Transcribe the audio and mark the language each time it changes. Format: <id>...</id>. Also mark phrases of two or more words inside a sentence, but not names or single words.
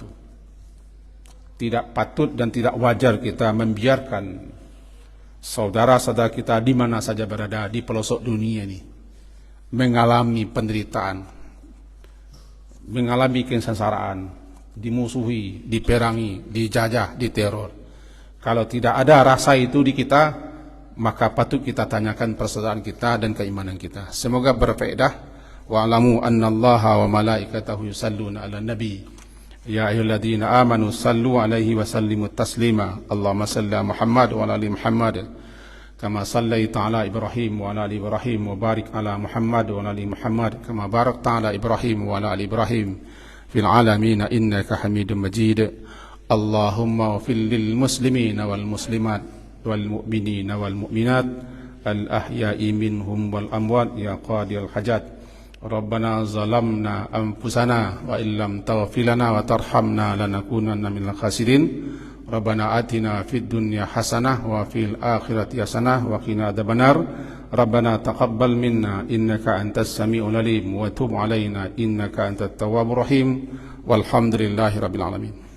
<id>Tidak patut dan tidak wajar kita membiarkan saudara-saudara kita di mana saja berada di pelosok dunia ini mengalami penderitaan, mengalami kesengsaraan, dimusuhi, diperangi, dijajah, diteror. Kalau tidak ada rasa itu di kita, maka patut kita tanyakan persaudaraan kita dan keimanan kita. Semoga berfaedah.</id> <ar>واعلموا أن الله وملائكته يصلون على النبي. يا أيها الذين آمنوا صلوا عليه وسلموا تسليما. اللهم صل على محمد وعلى آل محمد. كما صليت على إبراهيم وعلى آل إبراهيم وبارك على محمد وعلى آل محمد كما باركت على إبراهيم وعلى آل إبراهيم في العالمين إنك حميد مجيد. اللهم اغفر للمسلمين والمسلمات والمؤمنين والمؤمنات الأحياء منهم والأموات يا قاضي الحاجات. ربنا ظلمنا أنفسنا وإن لم تغفر لنا وترحمنا لنكونن من الخاسرين. ربنا آتنا في الدنيا حسنة وفي الآخرة حسنة وقنا عذاب النار. ربنا تقبل منا إنك أنت السميع العليم وتب علينا إنك أنت التواب الرحيم. والحمد لله رب العالمين.</ar>